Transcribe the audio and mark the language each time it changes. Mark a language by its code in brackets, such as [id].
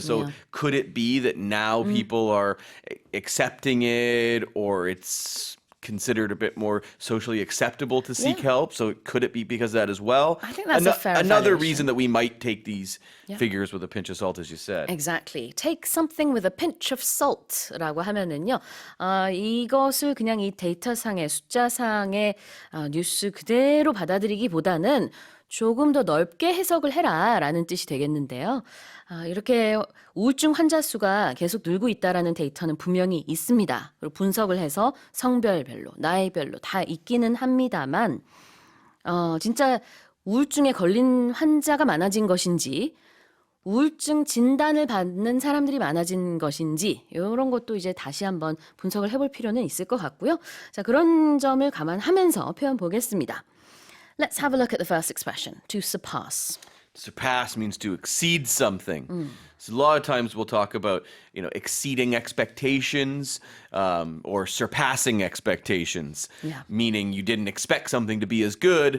[en] So could it be that now people are accepting it, or it's considered a bit more socially acceptable to seek help? So could it be because of that as well? I think that's a fair another evaluation. reason that we might take these figures with a pinch of salt, as you said. Exactly. Take something with a pinch of salt [ko] 라고 하면은요. 이것을 그냥 이 데이터상의 숫자상의 뉴스 그대로 받아들이기보다는 조금 더 넓게 해석을 해라라는 뜻이 되겠는데요. 이렇게 우울증 환자 수가 계속 늘고 있다라는 데이터는 분명히 있습니다. 그리고 분석을 해서 성별별로, 나이별로 다 있기는 합니다만 진짜 우울증에 걸린 환자가 많아진 것인지 우울증 진단을 받는 사람들이 많아진 것인지 이런 것도 이제 다시 한번 분석을 해볼 필요는 있을 것 같고요. 자, 그런 점을 감안하면서 표현 보겠습니다. [en] Let's have a look at the first expression, to surpass. Surpass means to exceed something. So a lot of times we'll talk about, exceeding expectations or surpassing expectations, meaning you didn't expect something to be as good.